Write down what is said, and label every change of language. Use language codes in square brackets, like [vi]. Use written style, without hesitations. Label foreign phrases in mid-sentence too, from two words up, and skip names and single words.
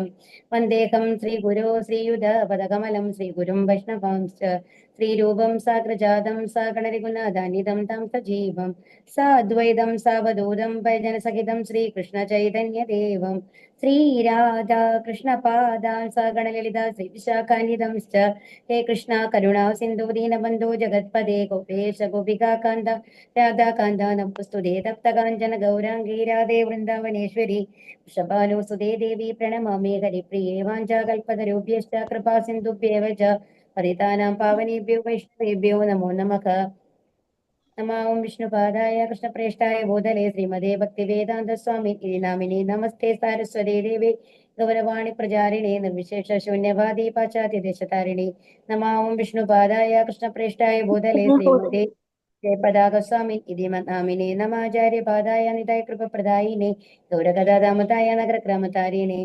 [sa] വന്ദേഹം ശ്രീഗുരോ ശ്രീയുധപദകമലം ശ്രീഗുരും വൈഷ്ണവാംശ്ച ശ്രീരൂപം സാഗ്രജാതം സഗണരഘുനാഥാനിധം തം സജീവം സാദ്വൈതം സാവധൂതം പരിജനസഹിതം ശ്രീകൃഷ്ണചൈതന്യദേവം ശ്രീരാധാ കൃഷ്ണപാദാൻ സഗണലളിത ശ്രീവിശാഖാന്വിതംശ്ച. ഹേ കൃഷ്ണ കരുണാ സിന്ധു ദീനബന്ധോ ജഗത്പദേ ഗോപേശ ഗോപികാകാന്ത രാധാകാന്ത നമസ്തുതേ തപ്തകാഞ്ചന ഗൗരാംഗീ രാധേ വൃന്ദാവനേശ്വരി വൃഷഭാനുസുതേ ദേവി പ്രണമാമി ഹരിപ്രിയേ വാഞ്ചാകൽപതരുഭ്യശ്ച കൃപാ സിന്ധുഭ്യേവ ച പതിതാനാം പാവനേഭ്യോ വൈഷ്ണവേഭ്യോ നമോ നമഃ. നമാം വിഷ്ണുപാദായ കൃഷ്ണപ്രേഷ്ഠായ ഭൂതലേ ശ്രീമതേ ഭക്തിവേദാന്ത സ്വാമി ഇതി നാമിനി നമസ്തേ സാരസ്വതേ ദേവി ഗൗരവാണി പ്രചാരിണേ നിർവിശേഷ ശൂന്യവാദി പാശ്ചാത്യദേശതാരിണി. നമാം വിഷ്ണുപാദായ കൃഷ്ണപ്രേഷ്ഠായ ഭൂതലേ ശ്രീമതേ ജയപതാകസ്വാമി ഇതി നാമിനി നമാചാര്യപാദായ നിതായ കൃപപ്രദായിനെ ഗൗരഗദാദാമതായ നഗരക്രമതാരിണേ.